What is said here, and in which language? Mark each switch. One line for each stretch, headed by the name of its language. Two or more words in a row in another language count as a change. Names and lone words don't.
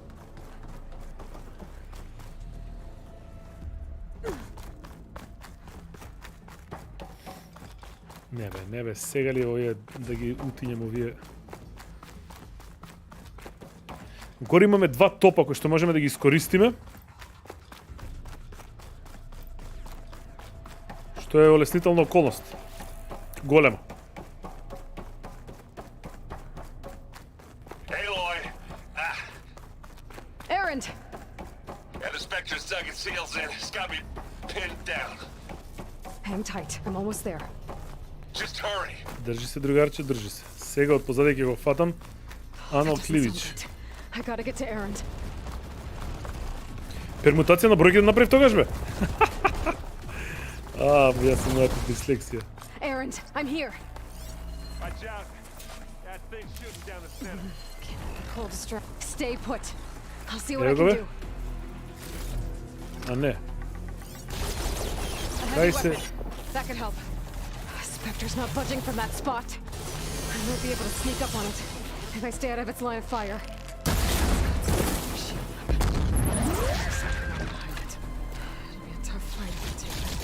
Macedonian: Не бе, сега ли овие да ги утињем овие? Горе имаме 2 топа кои што можеме да ги искористиме. Што е олеснителна околност. Голема.
English: Aloy! Errand! Yeah, the Spectre's dug its heels in. It's got me pinned down. Hang tight. I'm almost there. Just hurry.
Macedonian: Држи се, другарче, држи се. Сега од позади ќе го фатам. Анал Кливич.
English: I gotta get to Errand.
Macedonian: Пермутација на бројки да направив тогаш бе. Јас сум мојата дислексија.
English: Errand, I'm here. Watch out. That thing's shooting down the center. Hold strong. Stay put. I'll see what I can do.
Macedonian: А не. Кај се?
English: That could help. Spectre's not budging from that spot. I won't be able to sneak up on it if I stay out of its line of fire. It'll be a tough fight if I take that.